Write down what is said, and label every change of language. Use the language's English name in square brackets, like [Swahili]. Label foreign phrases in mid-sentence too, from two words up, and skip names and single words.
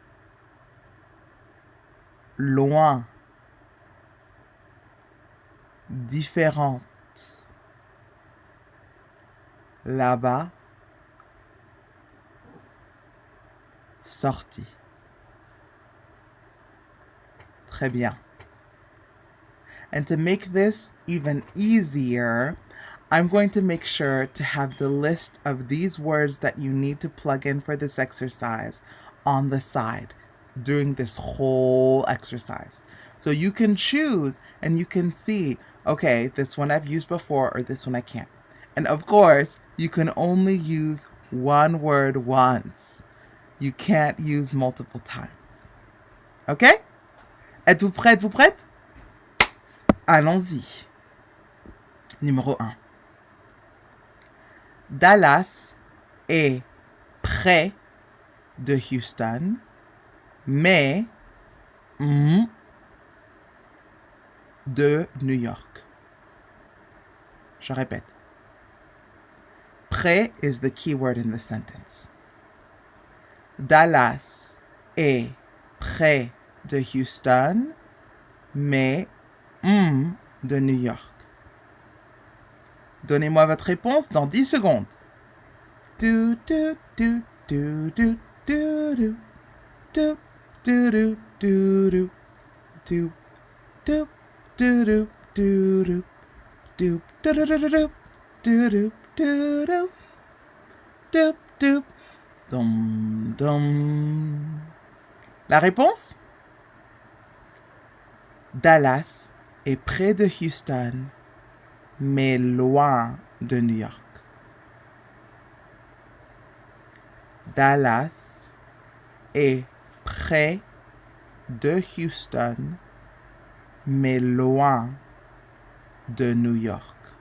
[French] Loin. Différente. Là-bas. Sortie. Très bien. [English] And to make this even easier, I'm going to make sure to have the list of these words that you need to plug in for this exercise on the side during this whole exercise. So you can choose and you can see, okay, this one I've used before or this one I can't. And of course, you can only use one word once. You can't use multiple times. [French] Okay? Êtes-vous prêt? Êtes-vous prête? Allons-y. Numéro 1. Dallas est près de Houston, mais de New York. Je répète. [English] Près is the key word in the sentence. [French] Dallas est près de Houston, mais de New York. Donnez-moi votre réponse dans 10 secondes. Do, do, do, do, do, do, do. Do, do, do, do, do. Do, do, do, do, do, do. Do, do, do, do, do, do. Do, do, do, do. Do, do. Dum, dum. La réponse? Dallas est près de Houston, mais loin de New York. Dallas est près de Houston, mais loin de New York.